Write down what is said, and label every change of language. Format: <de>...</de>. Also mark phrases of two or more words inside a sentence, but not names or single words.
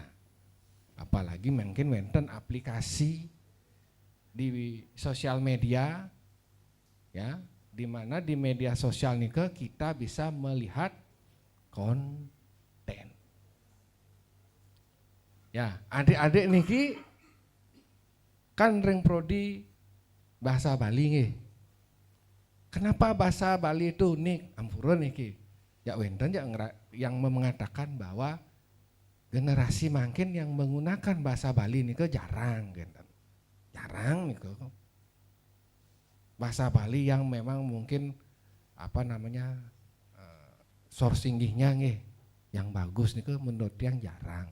<id>Apalagi mungkin wenten aplikasi di sosial media ya, di mana di media sosial nike kita bisa melihat konten. Ya, adik-adik niki kan ring prodi bahasa Bali nggih. Kenapa bahasa Bali itu unik?</id> <ban>Ampura niki.</ban> <id>Ya wenten yang mengatakan bahwa generasi makin yang menggunakan bahasa Bali ini jarang, jarang nih bahasa Bali yang memang mungkin sourcingnya nih yang bagus nih menurut yang jarang.</id>